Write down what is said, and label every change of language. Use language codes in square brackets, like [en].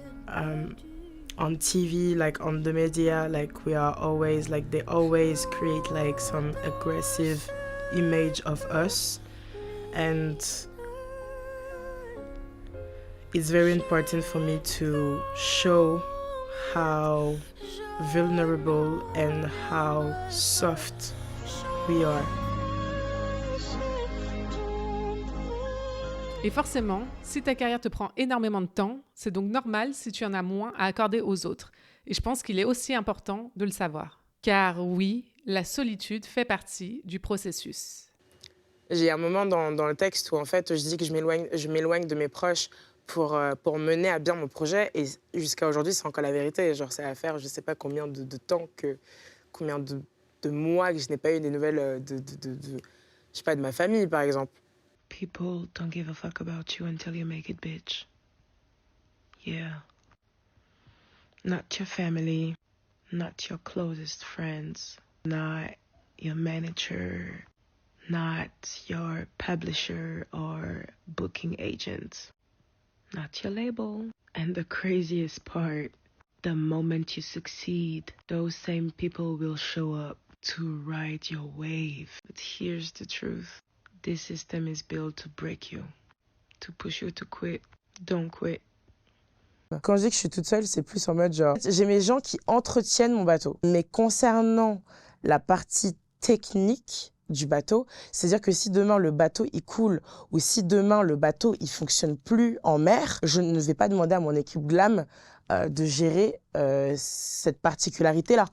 [en] on TV, like on the media, like we are always, like they always create like some aggressive image of us. And it's very important for me to show how vulnerable and how soft we are. [fr] Et forcément, si ta carrière te prend énormément de temps, c'est donc normal si tu en as moins à accorder aux autres. Et je pense qu'il est aussi important de le savoir. Car oui, la solitude fait partie du processus. J'ai un moment dans le texte où en fait je dis que je m'éloigne de mes proches pour mener à bien mon projet. Et jusqu'à aujourd'hui, c'est encore la vérité. Genre, c'est à faire, je sais pas combien de temps, combien de mois que je n'ai pas eu des nouvelles je sais pas, de ma famille, par exemple. [en] People don't give a fuck about you until you make it, bitch. Yeah. Not your family, not your closest friends, not your manager, not your publisher or booking agent, not your label. And the craziest part, the moment you succeed, those same people will show up to ride your wave. But here's the truth. This system is built to break you, to push you to quit. Don't quit. [fr] Quand je dis que je suis toute seule, c'est plus en mode genre... J'ai mes gens qui entretiennent mon bateau. Mais concernant la partie technique du bateau, c'est-à-dire que si demain le bateau il coule ou si demain le bateau il fonctionne plus en mer, je ne vais pas demander à mon équipe Glam de gérer cette particularité-là.